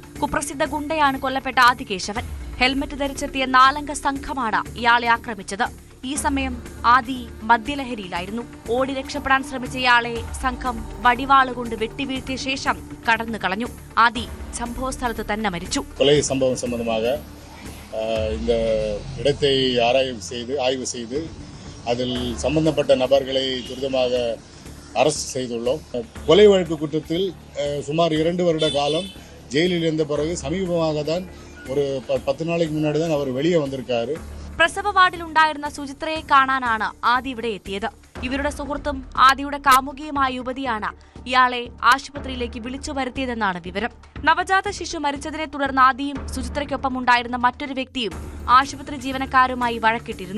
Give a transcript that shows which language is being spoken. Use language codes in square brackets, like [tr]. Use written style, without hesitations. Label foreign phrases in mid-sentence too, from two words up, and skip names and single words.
[ml] കുപ്രസിദ്ധ ഗുണ്ടയാണ് കൊല്ലപ്പെട്ട ആദികേശവൻ. ഹെൽമറ്റ് ധരിച്ചെത്തിയ 4-അംഗ സംഘമാണ് ഇയാളെ ആക്രമിച്ചത്. ഈ സമയം ആദി മദ്യലഹരിയിലായിരുന്നു. ഓടി രക്ഷപ്പെടാൻ ശ്രമിച്ച ഇയാളെ സംഘം വടിവാളുകൊണ്ട് വെട്ടിവീഴ്ത്തിയ ശേഷം കടന്നു കളഞ്ഞു. ആദി സംഭവസ്ഥലത്ത് തന്നെ മരിച്ചു. [ta] கொலை சம்பவம் சம்பந்தமாக இந்த இடத்தை ஆய்வு செய்து அதில் சம்பந்தப்பட்ட நபர்களை துரிதமாக அரசு செய்துள்ளோம். கொலை வழக்கு குற்றத்தில் சுமார் 2 வருட காலம் ஜெயிலில் இருந்த பிறகு சமீபமாக தான் ஒரு 10 நாளைக்கு முன்னாடி தான் அவர் வெளியே வந்திருக்காரு. [ml] പ്രസവ വാർഡിലുണ്ടായിരുന്ന സുചിത്രയെ കാണാനാണ് ആദി ഇവിടെ എത്തിയത്. ഇവരുടെ സുഹൃത്തും ആദിയുടെ കാമുകിയുമായ യുവതിയാണ് ഇയാളെ ആശുപത്രിയിലേക്ക് വിളിച്ചു വരുത്തിയതെന്നാണ് വിവരം. നവജാത ശിശു മരിച്ചതിനെ തുടർന്ന് ആദിയും സുചിത്രയ്ക്കൊപ്പം ഉണ്ടായിരുന്ന മറ്റൊരു വ്യക്തിയും ആശുപത്രി ജീവനക്കാരുമായി വഴക്കിട്ടിരുന്നു.